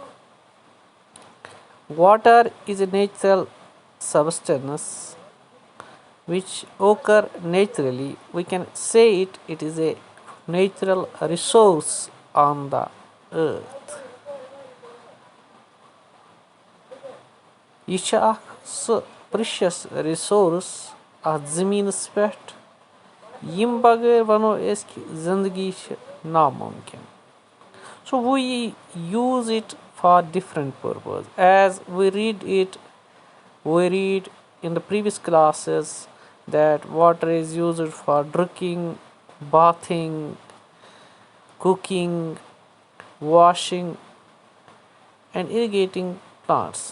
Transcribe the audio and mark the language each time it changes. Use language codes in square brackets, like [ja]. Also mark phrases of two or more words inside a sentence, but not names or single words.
[en] Water is a natural substance which occur naturally. We can say it is a natural resource on the earth. Each precious resource [ks] اتھ زٔمیٖنَس پٮ۪ٹھ ییٚمہِ بغٲر وَنو أسۍ کہِ زِندگی چھِ نامُمکِن. [en] So we use it for different purposes. As we read in the previous classes that water is used for drinking, bathing, cooking, washing, and irrigating plants.